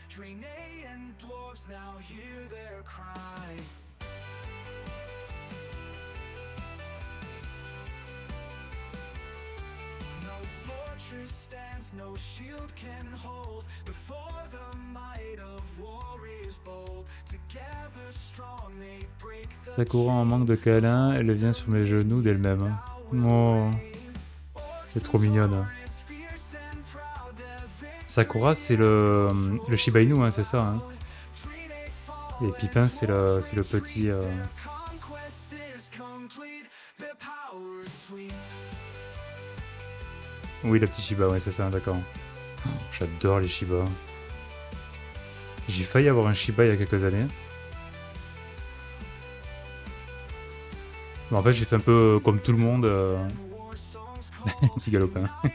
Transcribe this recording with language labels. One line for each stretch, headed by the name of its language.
English: Draenei and dwarves now hear their cry. No fortress stands, no shield can hold before the might of warriors bold. Together strong they break the
French: Sakura en manque de câlin, elle vient sur mes genoux d'elle-même. Hein. Oh, c'est trop mignonne. Hein.
English: fierce and proud their victory.
French: Sakura, c'est le Shiba Inu, hein, c'est ça. Hein. Et Pipin, c'est le petit.
English: Conquest is complete, their power is sweet.
French: Oui, le petit Shiba, ouais, c'est ça, d'accord. Oh, j'adore les Shiba. J'ai failli avoir un Shiba il y a quelques années. Mais en fait, j'ai fait un peu comme tout le monde. Petit galopin.